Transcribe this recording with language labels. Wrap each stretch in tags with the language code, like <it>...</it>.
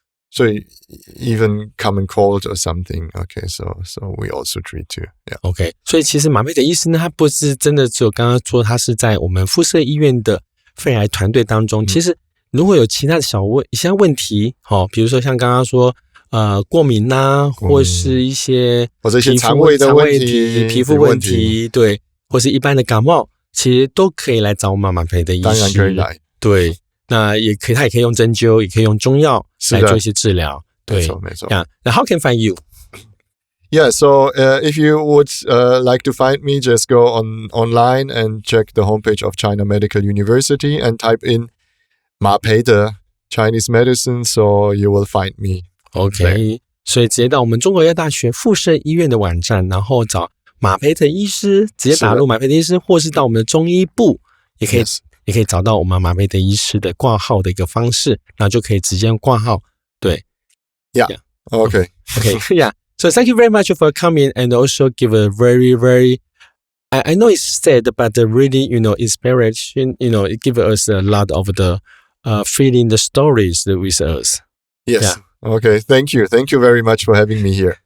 <en>So even common cold or something, okay, so we also treat too. Yeah. Okay.</en> <zh>所以其实马培德医师呢，他不是真的只有刚刚说他是在我们附设医院的肺癌团队当中，其实如果有其他的一些问题，比如说像刚刚说过敏啊，或是一些肠胃的问题、皮肤问题，对，或是一般的感冒，其实都可以来找我们马培德医师。当然可以来，对，那他也可以用针灸，也可以用中药来做一些治疗。对，没错。</zh> <en>Now how can I find you? Yeah, so if you would like to find me, just go online and check the homepage of China Medical University and type in 马培德 Chinese medicine, so you will find me.</en> <zh>OK, 所以直接到我们中国医药大学附设医院的网站，然后找马培德医师，直接打入马培德医师，或是到我们的中医部，也可以找到我们马培德医师的挂号的一个方式，然后就可以直接挂号。对</zh> <en>，Yeah. Okay. Yeah. So thank you very much for coming and also give a very, very, I know it's sad, but really, inspiration, it gives us a lot of the feeling the stories with us. Yes. Yeah. Okay. Thank you. Thank you very much for having me here.</en>